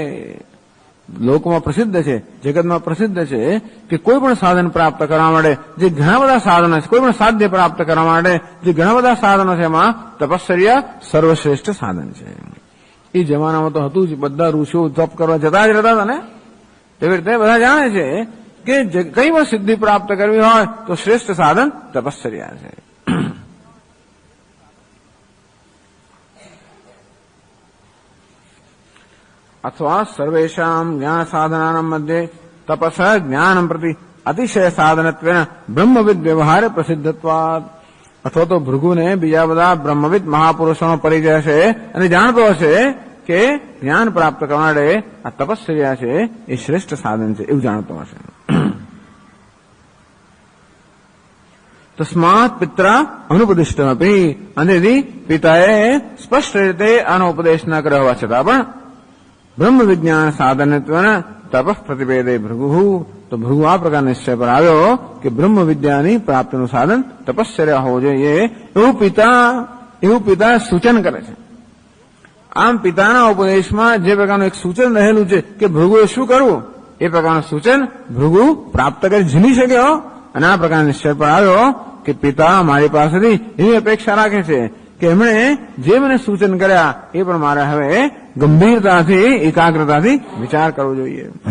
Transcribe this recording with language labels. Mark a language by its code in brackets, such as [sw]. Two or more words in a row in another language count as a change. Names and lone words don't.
[gu] લોકમાં પ્રસિદ્ધ છે, જગતમાં પ્રસિદ્ધ છે કે કોઈ પણ સાધન પ્રાપ્ત કરવા માટે જે ઘણા બધા સાધનો છે, કોઈ પણ સાધ્ય પ્રાપ્ત કરવા માટે જે ઘણા બધા સાધનો છે એમાં તપશ્ચર્યા સર્વશ્રેષ્ઠ સાધન છે. એ જમાનામાં તો હતું જ, બધા ઋષિઓ તપ કરવા જતા જ રહેતા હતા ને. એવી રીતે બધા જાણે છે કે કઈ પણ સિદ્ધિ પ્રાપ્ત કરવી હોય તો શ્રેષ્ઠ સાધન તપશ્ચર્યા છે. [sa] अथवा सर्वेषां ज्ञान साधनानां मध्ये तपस ज्ञानं प्रति अतिशय साधनत्वेन ब्रह्मविद व्यवहार प्रसिद्धत्वात्. [gu] અથવા તો ભૃગુને બીજા બધા બ્રહ્મવિદ મહાપુરુષોનો પરિચય છે અને જાણતો હશે કે જ્ઞાન પ્રાપ્ત કરવા માટે આ તપશ્ચર્યા છે એ શ્રેષ્ઠ સાધન છે એવું જાણતો હશે. [sa] તસ્માત પિત્રા અનુપદિષ્ટમપી [gu] અને પિતાએ સ્પષ્ટ રીતે આનો ઉપદેશ ન કર્યો હોવા છતાં પણ [sa] ब्रह्म विज्ञान साधनत्वेन तपः प्रतिपेदे भृगु. [gu] તો ભૃગુ આ પ્રકાર નિશ્ચય પર આવ્યો કે બ્રહ્મ વિદ્યાની પ્રાપ્તિનું સાધન તપશ્ચર્યા હોવું જોઈએ એવું પિતા સૂચન કરે છે. આમ પિતાના ઉપદેશમાં જે પ્રકારનું એક સૂચન રહેલું છે કે ભૃગુએ શું કરવું એ પ્રકારનું સૂચન ભૃગુ પ્રાપ્ત કરી ઝીલી શક્યો અને આ પ્રકાર નિશ્ચય પર આવ્યો કે પિતા મારી પાસેથી એવી અપેક્ષા રાખે છે કે એમણે જે મને સૂચન કર્યા એ પણ મારે હવે ગંભીરતાથી એકાગ્રતાથી વિચાર કરવો જોઈએ.